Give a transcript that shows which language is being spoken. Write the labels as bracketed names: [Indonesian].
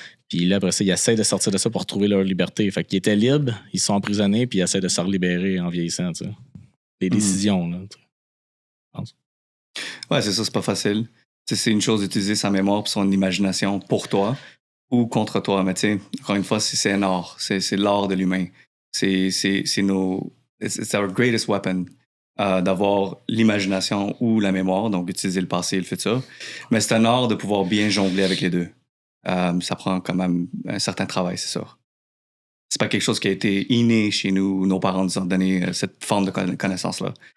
[French] Puis là, après ça, ils essaient de sortir de ça pour retrouver leur liberté. Fait qu'ils étaient libres, ils sont emprisonnés, puis ils essaient de se relibérer en vieillissant, tu sais. Les décisions, là. Tu sais. Ouais, c'est ça, c'est pas facile. Tu sais, c'est une chose d'utiliser sa mémoire et son imagination pour toi ou contre toi. Mais tu sais, encore une fois, c'est un art. C'est l'art de l'humain. [English] It's our greatest weapon. [French] D'avoir l'imagination ou la mémoire, donc utiliser le passé et le futur. Mais c'est un art de pouvoir bien jongler avec les deux. Ça prend quand même un certain travail, c'est sûr. C'est pas quelque chose qui a été inné chez nous, nos parents nous ont donné cette forme de connaissance-là.